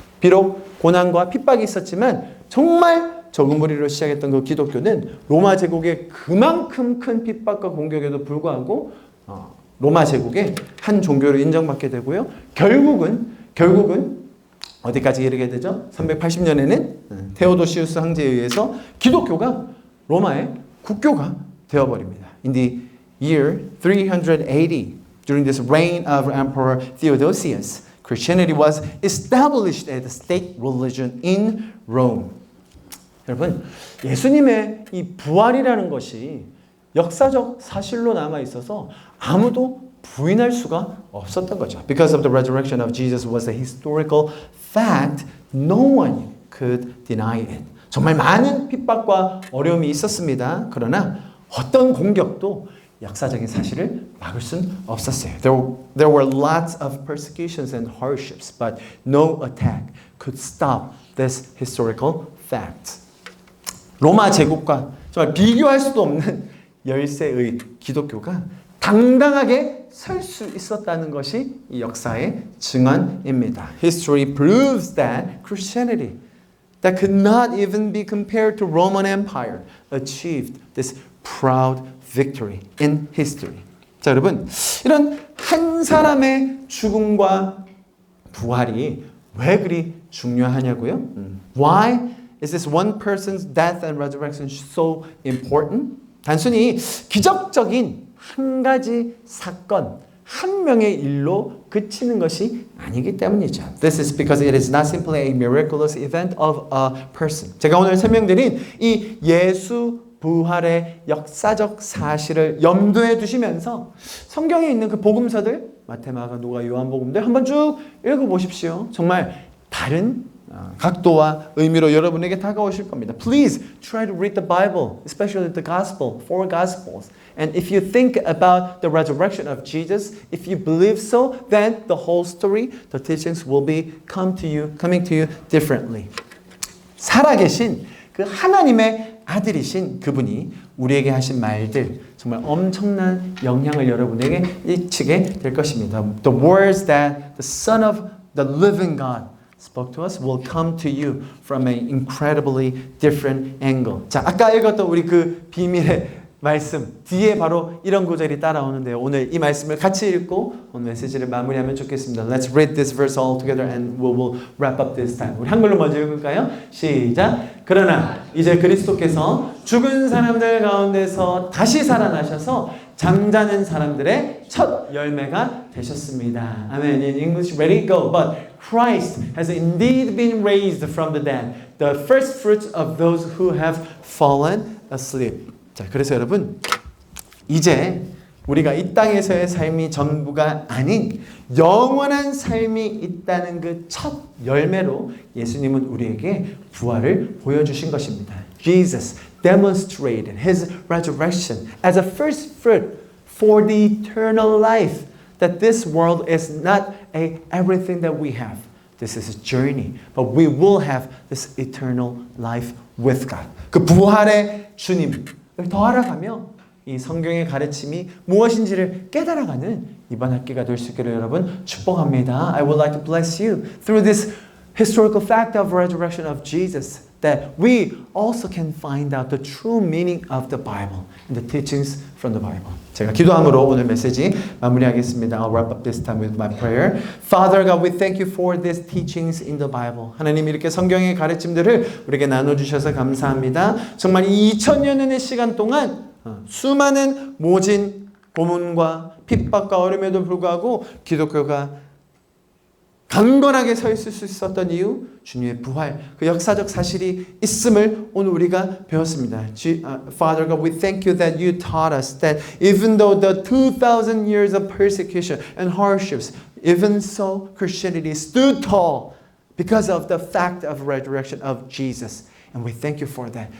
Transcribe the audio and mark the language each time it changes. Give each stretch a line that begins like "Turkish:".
Korean: 비록 고난과 핍박이 있었지만 정말 적은 무리로 시작했던 그 기독교는 로마 제국의 그만큼 큰 핍박과 공격에도 불구하고 로마 제국의 한 종교로 인정받게 되고요. 결국은 어디까지 이르게 되죠? 380년에는 테오도시우스 황제에 의해서 기독교가 로마의 국교가 되어버립니다.
English: In the year 380, during this reign of Emperor Theodosius, Christianity was established as a state religion in Rome.
Korean: 여러분, 예수님의 이 부활이라는 것이 역사적 사실로 남아 있어서 아무도 부인할 수가 없었던 거죠.
English: Because of the resurrection of Jesus was a historical fact, no one could deny it.
Korean: 정말 많은 핍박과 어려움이 있었습니다. 그러나 어떤 공격도 역사적인 사실을 막을 수는 없었어요.
English: There were lots of persecutions and hardships, but no attack could stop this historical fact.
Korean: 로마 제국과 정말 비교할 수도 없는 열세의 기독교가 당당하게 설 수 있었다는 것이 이 역사의 증언입니다.
English: History proves that Christianity that could not even be compared to Roman Empire achieved this proud victory in history.
Korean: 자, 여러분, 이런 한 사람의 죽음과 부활이 왜 그리 중요하냐고요?
English: Why is this one person's death and resurrection so important?
Korean: 단순히 기적적인 한 가지 사건, 한 명의 일로 그치는 것이 아니기 때문이죠.
English: This is because it is not simply a miraculous event of a person.
Korean: 제가 오늘 설명드린 이 예수 부활의 역사적 사실을 염두에 두시면서 성경에 있는 그 복음서들, 마태, 마가, 누가, 요한복음들 한번 쭉 읽어보십시오. 정말 다른 각도와 의미로 여러분에게 다가오실 겁니다.
English: Please try to read the Bible, especially the Gospel, four Gospels. And if you think about the resurrection of Jesus, if you believe so, then the whole story, the teachings will be coming to you differently.
Korean: 살아계신 그 하나님의 아들이신 그분이 우리에게 하신 말들 정말 엄청난 영향을 여러분에게 끼치게 될 것입니다.
English: The words that the Son of the living God spoke to us will come to you from an incredibly different angle.
Korean: 자, 아까 읽었던 우리 그 비밀의 말씀 뒤에 바로 이런 구절이 따라오는데요. 오늘 이 말씀을 같이 읽고 오늘 메시지를 마무리하면 좋겠습니다.
English: Let's read this verse all together and we will wrap up this time.
Korean: 우리 한글로 먼저 읽을까요? 시작. 그러나 이제 그리스도께서 죽은 사람들 가운데서 다시 살아나셔서 잠자는 사람들의 첫 열매가 되셨습니다.
English: 아멘. In English, ready, go. But Christ has indeed been raised from the dead, the first fruits of those who have fallen asleep.
Korean: 자, 그래서 여러분, 이제 우리가 이 땅에서의 삶이 전부가 아닌 영원한 삶이 있다는 그 첫 열매로 예수님은 우리에게 부활을 보여주신 것입니다.
English: Jesus demonstrated his resurrection as a first fruit for the eternal life. That this world is not everything that we have. This is a journey, but we will have this eternal life with God.
Korean: 그 부활의 주님을 더 알아가며 이 성경의 가르침이 무엇인지를 깨달아가는 이번 학기가 될 수 있기를 여러분 축복합니다.
English: I would like to bless you through this historical fact of resurrection of Jesus, that we also can find out the true meaning of the Bible and the teachings from the Bible.
Korean: 제가 기도함으로 오늘 메시지 마무리하겠습니다.
English: I'll wrap up this time with my prayer. Father God, we thank you for these teachings in the Bible.
Korean: 하나님 이렇게 성경의 가르침들을 우리에게 나눠주셔서 감사합니다. 정말 2000년의 시간 동안 수많은 모진 고문과 핍박과 어려움에도 불구하고 기독교가 강건하게 서 있을 수 있었던 이유, 주님의 부활, 그 역사적 사실이 있음을 오늘 우리가 배웠습니다.
English: Father God, we thank you that you taught us that even though the 2,000 years of persecution and hardships, even so Christianity stood tall because of the fact of resurrection of Jesus. And we thank you for that.